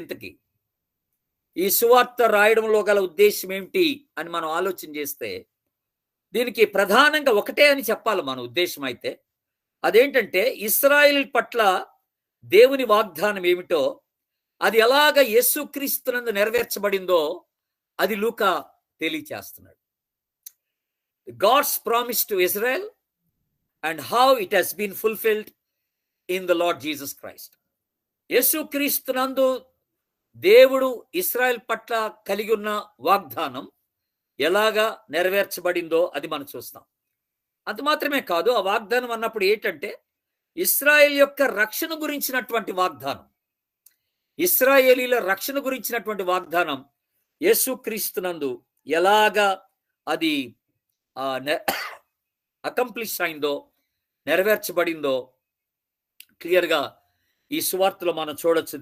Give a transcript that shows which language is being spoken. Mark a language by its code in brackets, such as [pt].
[te] ఇంతకీ ఈ సువార్త రాయడంలో గల ఉద్దేశం ఏమిటి అని మనం ఆలోచన చేస్తే దీనికి ప్రధానంగా ఒకటే అని చెప్పాలి మన ఉద్దేశం. అయితే అదేంటంటే ఇశ్రాయేల్ పట్ల దేవుని వాగ్దానం ఏమిటో, అది ఎలాగ యేసుక్రీస్తునందు నెరవేర్చబడిందో అది లూకా తెలియచేస్తున్నాడు. [en] God's promise to Israel and how it has been fulfilled in the Lord Jesus Christ. [te] యేసుక్రీస్తునందు దేవుడు ఇశ్రాయేల్ పట్ల కలిగి ఉన్న వాగ్దానం ఎలాగా నెరవేర్చబడిందో అది మనం చూస్తాం. అంత మాత్రమే కాదు, ఆ వాగ్దానం అన్నప్పుడు ఏంటంటే ఇశ్రాయేల్ యొక్క రక్షణ గురించినటువంటి వాగ్దానం, ఇశ్రాయేలీల రక్షణ గురించినటువంటి వాగ్దానం యేసుక్రీస్తునందు ఎలాగా అది అకంప్లిష్ అయిందో, నెరవేర్చబడిందో క్లియర్గా ఈ సువార్తలో మనం చూడొచ్చు.